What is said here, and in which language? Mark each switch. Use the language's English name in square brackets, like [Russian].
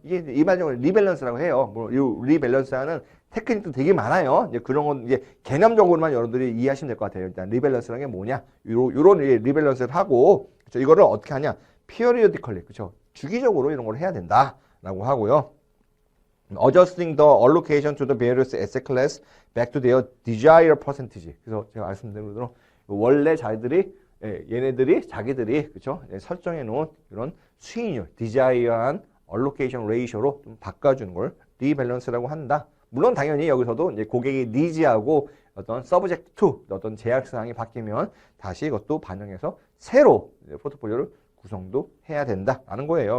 [Korean] 이게 일반적으로 리밸런스라고 해요. 뭐 이 리밸런스하는 테크닉도 되게 많아요. 이제 그런 건 이제 개념적으로만 여러분들이 이해하시면 될 것 같아요. 일단 리밸런스라는 게 뭐냐? 요런 리밸런스를 하고 그렇죠? 이거를 어떻게 하냐? [English] periodically [Korean] 그렇죠? 주기적으로 이런 걸 해야 된다라고 하고요. [English] Adjusting the allocation to the various asset class back to their desired percentage. [Korean] 그래서 제가 말씀드린 대로 원래 얘네들이 자기들이 그렇죠? 설정해 놓은 이런 수익률, desired한 [English] allocation ratio [Korean] 로 좀 바꿔주는 걸 리밸런스라고 한다. 물론 당연히 여기서도 이제 고객의 니즈하고 어떤 [English] subject to [Korean] 어떤 제약 사항이 바뀌면 다시 이것도 반영해서 새로 포트폴리오를 구성도 해야 된다라는 거예요.